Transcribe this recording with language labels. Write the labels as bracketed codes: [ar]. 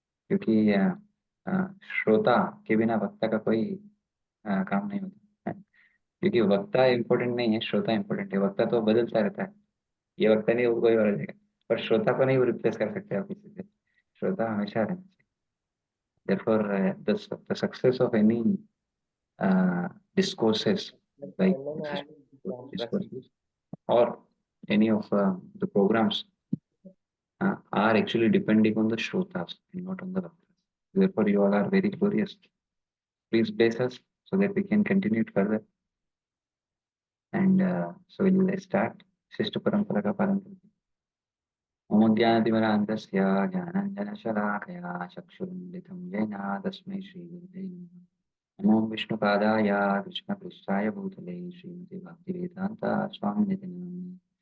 [hi] क्योंकि श्रोता के बिना वक्ता का कोई काम नहीं होता है। क्योंकि वक्ता इम्पोर्टेंट नहीं है, श्रोता इम्पोर्टेंट है। वक्ता तो बदलता रहता है, ये वक्ता नहीं, वो कोई और आ जाएगा। पर श्रोता को नहीं वो रिप्लेस कर सकते आप किसी से। श्रोता हमेशा रहना चाहिए। [en] therefore the success of any discourses, like just discourses, or any of the programs are actually depending on the shrotas and not on the bhaktas. Therefore, you all are very glorious. Please bless us so that we can continue it further. And so we'll start. [hi] शिष्ट परंपरा का पालन करते हैं। [sa] ओम ज्ञानतिमिरान्धस्य ज्ञानाञ्जनशलाकया चक्षुरुन्मिलितं येन तस्मै श्रीगुरुवे नमः। नमो विष्णुपादाय कृष्णपृष्ठाय भूतले श्रीमते भक्तिवेदान्ता स्वामिनिति नामिने।